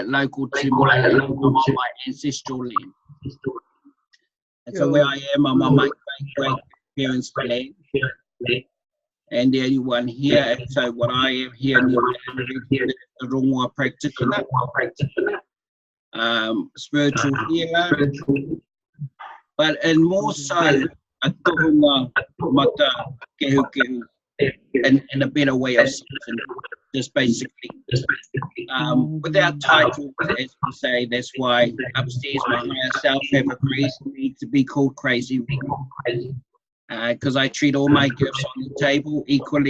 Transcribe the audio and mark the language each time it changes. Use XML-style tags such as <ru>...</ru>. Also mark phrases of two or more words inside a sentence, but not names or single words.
<en>Local to my ancestral land. And so where I am, I'm on my great parents' land, and the only one here. And so what I am here in the Rongoa practitioner, spiritual healer, but and more so a</en> <mi>tohunga mata kehu</mi> <en>in a better way of saying, just basically without title, as we say. That's why upstairs my higher self have agreed for me to be called Crazy because I treat all my gifts on the table equally.</en>